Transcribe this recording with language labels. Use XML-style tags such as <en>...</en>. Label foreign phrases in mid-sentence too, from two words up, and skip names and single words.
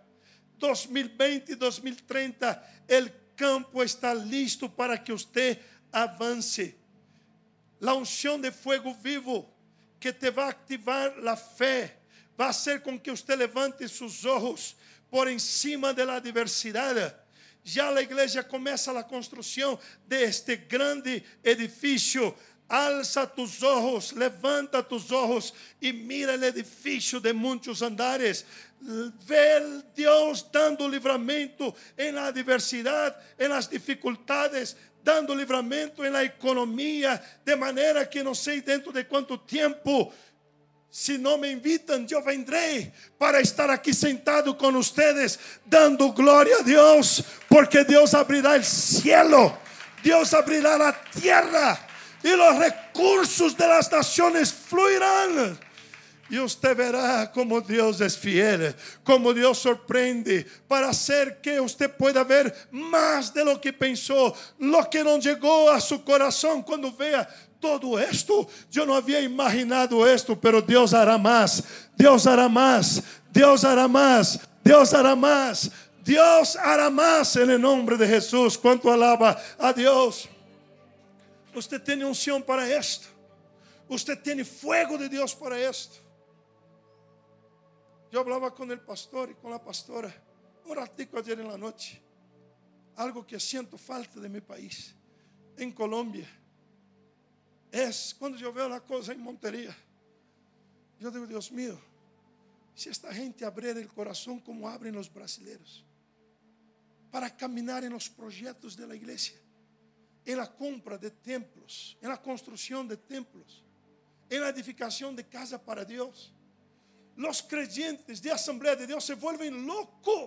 <es>2020 y 2030, el campo está listo para que usted avance. La unción de fuego vivo que te va a activar la fe va a hacer con que usted levante sus ojos por encima de la adversidad.</es> <pt>Já a igreja começa a construção</pt> <es>de este</es> <pt>grande edifício.</pt> <es>Alza tus ojos, levanta tus ojos e mira</es> <pt>o edifício de muitos andares. Vê Deus dando livramento em la adversidade, em las dificuldades, dando livramento em la economia, de maneira que não sei dentro de quanto tempo, se não me invitam, eu vendrei para estar aqui sentado com vocês, dando glória a Deus, porque Deus abrirá o cielo, Deus abrirá a terra, e os recursos de</pt> <es>las naciones fluirán.</es> <pt>E você verá como Deus é fiel, como Deus sorprende,</pt> <es>para hacer que</es> <pt>você</pt> <es>pueda ver</es> <pt>mais</pt> <es>de lo que</es> <pt>pensou,</pt> <es>lo que</es> <pt>não chegou a seu coração.</pt> <es>Quando vea todo esto,</es> <pt>eu não havia imaginado esto, pero Deus hará mais, Deus hará mais, Deus hará mais, Deus hará mais, Deus hará mais, em nome de Jesus. Quanto alaba a Deus. Você tem unção para esto, você tem fuego de Deus para esto. Eu falava com o pastor e com a pastora ratico</pt> <es>ayer en la noche, algo que siento falta de mi país, en Colombia. Es cuando yo veo la cosa en Montería, yo digo: Dios mío, si esta gente abriera el corazón como abren los brasileños, para caminar en los proyectos de la iglesia, en la compra de templos, en la construcción de templos, en la edificación de casa para Dios, los creyentes de Asamblea de Dios se vuelven locos.</es>